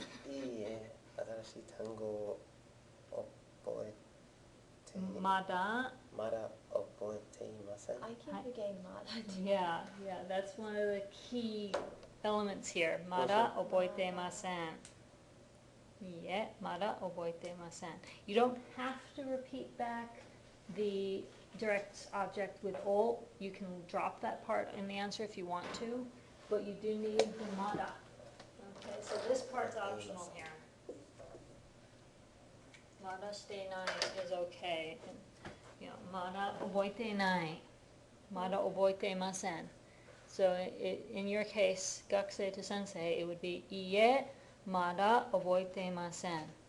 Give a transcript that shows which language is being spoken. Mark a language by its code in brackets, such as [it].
[ja] いいえ、新しい単語を覚えてまだ覚えていません。 [en] I keep forgetting まだ。 Yeah, that's one of the key elements here. [ja] まだ覚えていません。いいえ、まだ覚えていません。 [en] You don't have to repeat back the direct object with all. You can drop that part in the answer if you want to, but you do need the まだ. Okay, so this part's optional here. [ja] まだしていない [en] is okay. You know, [ja] まだ覚えていない。まだ覚えていません. [en] So in your case, 学生と先生, it would be [ja] いいえ、まだ覚えていません.